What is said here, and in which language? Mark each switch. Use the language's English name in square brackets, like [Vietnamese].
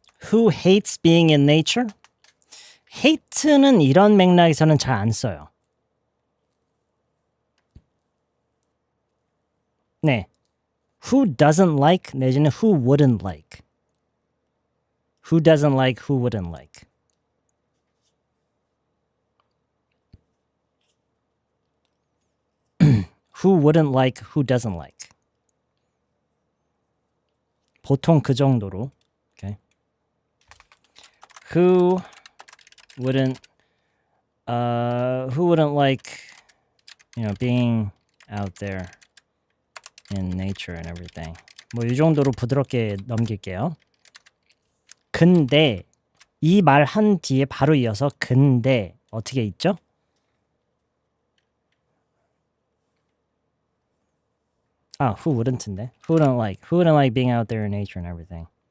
[English] Who hates being in nature? [Korean] hate는 이런 맥락에서는 잘 안 써요. 네. [English] Who doesn't like 내지는 who wouldn't like. Who doesn't like, who wouldn't like. Who wouldn't like, who doesn't like. [Korean] 보통 그 정도로. Okay. [English] Who wouldn't like, you know, being out there in nature and everything. [Korean] 뭐 이 정도로 부드럽게 넘길게요. 근데 이 말 한 뒤에 바로 이어서 근데 어떻게 있죠? [English] Who wouldn't인데? Who wouldn't like being out there in nature and everything.